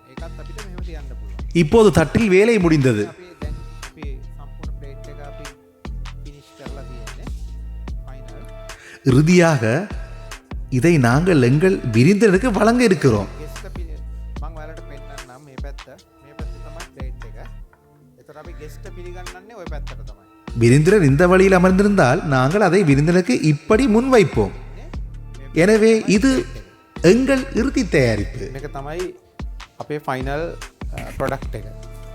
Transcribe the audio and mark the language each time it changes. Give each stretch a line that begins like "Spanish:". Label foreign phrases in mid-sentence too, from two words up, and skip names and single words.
Sinhala: ඒකත් අපිට මෙහෙම තියන්න පුළුවන්.
Tamil: இப்போது தட்டில் வேலை முடிந்தது.
Sinhala: අපි දැන් අපි සම්පූර්ණ ප්ලේට් එක අපි ෆිනිෂ් කරලා තියෙන්නේ. ෆයිනල්
Tamil: இறுதியாக இதை நாங்கள் எங்கள் விருந்தினருக்கு வழங்க இருக்கிறோம்.
Sinhala: ගෙස්ට මම ඔයාලට පෙන්නන්නම් මේ පැත්ත. මේ පැත්ත තමයි ප්ලේට් එක. එතකොට අපි ගෙස්ට පිළිගන්නන්නේ ওই පැත්තට තමයි.
Tamil: விருந்தினர் இந்த வழியில் அமர்ந்திருந்தால் நாங்கள் அதை விருந்தினருக்கு இப்படி முன்வைப்போம். எனவே இது எங்கள் இறுதி தயாரிப்பு.
Sinhala: මේක තමයි අපේ
English: final product
Sinhala: එක